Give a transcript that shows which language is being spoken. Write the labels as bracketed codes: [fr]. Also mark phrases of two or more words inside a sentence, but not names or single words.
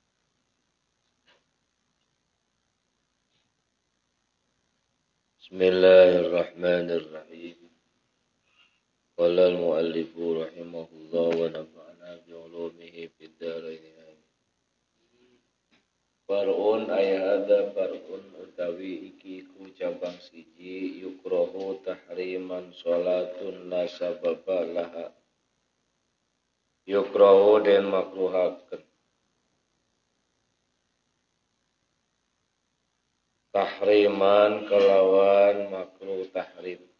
[ar] بسم الله الرحمن الرحيم. قال المؤلف رحمه الله ونفعنا بعلومه في الدارين. فرع أي هذا فرع [jv] utawi iki ku cabang siji [ar] يكره تحريما صلاة لا سبب لها. [jv] Yukrohu den makruhaken. Tahriman kelawan [ar] مكروه تحريم.